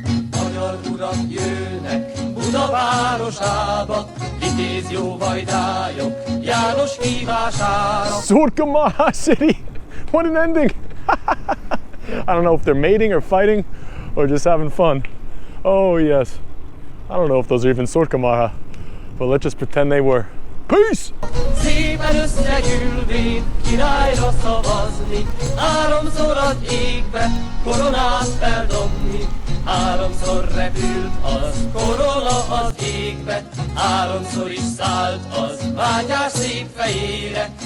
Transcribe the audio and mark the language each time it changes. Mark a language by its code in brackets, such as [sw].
[hu] Magyar urak jönnek Buda városába, vitéz jó vajdályok János hívására. [en] Szurkamaha City! What an ending! I don't know if they're mating or fighting or just having fun. Oh yes. I don't know if those are even Szurkamaha, but let's just pretend they were. Peace! [hu] Szépen összegyűlvén királyra szavazni, háromszor az égbe koronát feldobni. Háromszor repült az korona az égbe, háromszor is szállt az Mátyás szép fejére.